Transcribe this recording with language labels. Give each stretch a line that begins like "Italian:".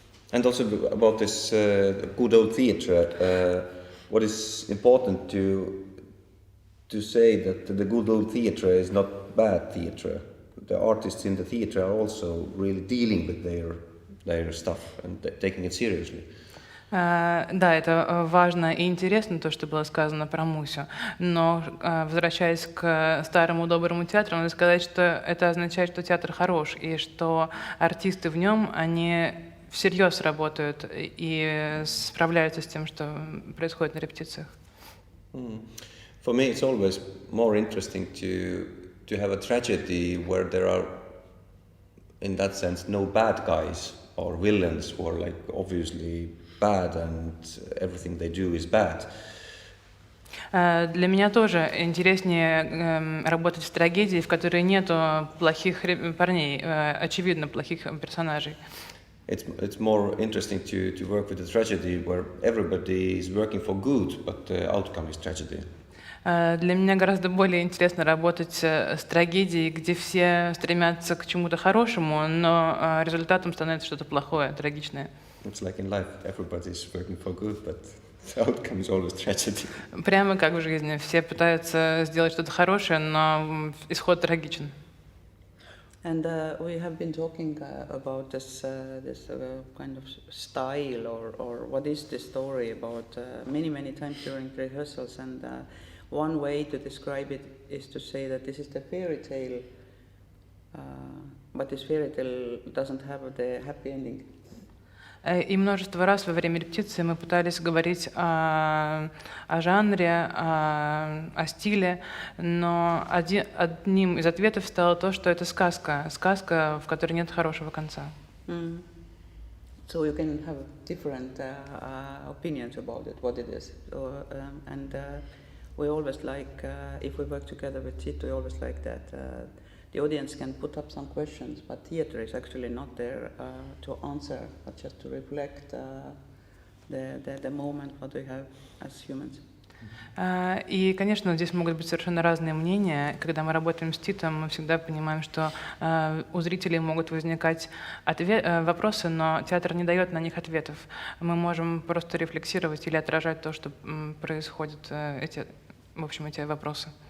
English: And also about this good old theatre, what is important to say that the good old theatre is not bad theatre. The artists in the theatre are also really dealing with their stuff and taking it seriously.
Russian: Да, это важно и интересно, то, что было сказано про Мусю. Но, возвращаясь к старому доброму театру, надо сказать, что это означает, что театр хорош, и что артисты в нем, они всерьез работают и справляются с тем, что происходит на репетициях.
English: For me, it's always more interesting to have a tragedy where there are, in that sense, no bad guys or villains who are like obviously bad and everything they do is bad.
Russian: Для меня тоже интереснее работать в трагедии, в которой нету плохих парней, очевидно плохих персонажей.
English: It's more interesting to work with a tragedy where everybody is working for good, but the outcome is tragedy.
Russian: Для меня гораздо более интересно работать с трагедией, где все стремятся к чему-то хорошему, но результатом становится что-то плохое, трагичное.
English: It's like in life, everybody is working for good, but the outcome is always tragedy.
Russian: Прямо как в жизни. Все пытаются сделать что-то хорошее, но исход трагичен.
English: And we have been talking about this kind of style or what is the story about many times during rehearsals, and one way to describe it is to say that this is the fairy tale, but this fairy tale doesn't have the happy ending.
Russian: И множество раз во время репетиции мы пытались говорить о жанре, о стиле, но одним из ответов стало то, что это сказка, в которой нет хорошего конца.
English: So you can have different opinions about it, what it is, and we always like, if we work together with Týta, we always like that. The audience can put up some questions, but theater is actually not there to answer, but just to reflect the moment what we have as humans.
Russian: И, конечно, здесь могут быть совершенно разные мнения. Когда мы работаем с Титом, мы всегда понимаем, что у зрителей могут возникать вопросы, но театр не дает на них ответов. Мы можем просто рефлексировать или отражать то, что происходит, эти вопросы.